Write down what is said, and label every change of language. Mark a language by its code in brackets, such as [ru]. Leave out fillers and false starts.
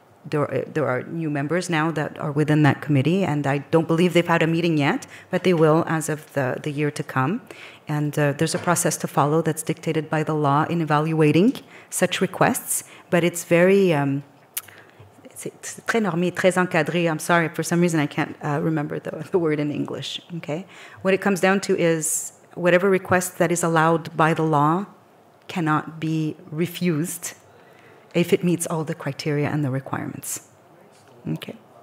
[en] There are new members now that are within that committee, and I don't believe they've had a meeting yet, but they will as of the year to come. And there's a process to follow that's dictated by the law in evaluating such requests, but it's very... [fr] c'est très normé, très encadré. [en] I'm sorry, for some reason I can't remember the word in English, okay? What it comes down to is whatever request that is allowed by the law cannot be refused if it meets all the criteria and the requirements, okay?